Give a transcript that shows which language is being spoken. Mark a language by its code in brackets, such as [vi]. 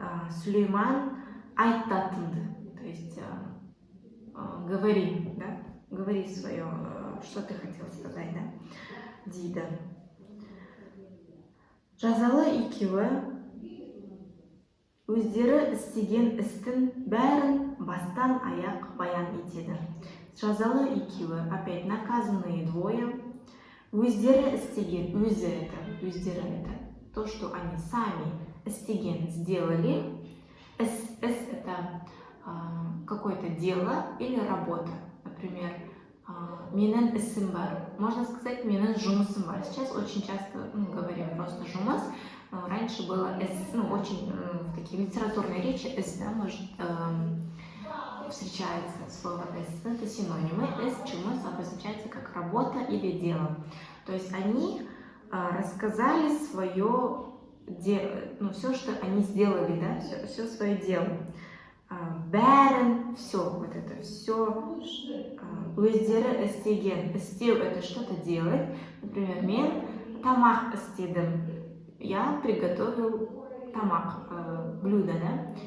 [kk] Сулейман айтатынды, [ru] то есть говори, да, говори свое, что ты хотел сказать, да, [kk] дейді. Жазалы екеуі өздері істеген істің бәрін бастан аяқ баян етеді. Жазалы екеуі, [ru] опять наказанные двое, [kk] өздері істеген, өздері [ru] это то, что они сами [kk] істеген [ru] сделали. Это какое-то дело или работа. [kk] Например, менің ісім бар. [ru] Можно сказать, [kk] менің жұмысым бар. [ru] Сейчас очень часто говорим просто жұмыс. Раньше было очень в такие литературные речи «эс», да, может, встречается слово «эс». Это синонимы. «Эс» жұмыс обозначается как работа или дело. То есть они рассказали свое все, что они сделали, да, все свое дело. [kk] Бәрін, [ru] все, вот это все. [kk] Өздері істеген, істеу [ru] это что-то делать. [kk] Например, мен тамақ істедім. [ru] Я приготовил тамақ, блюдо, да.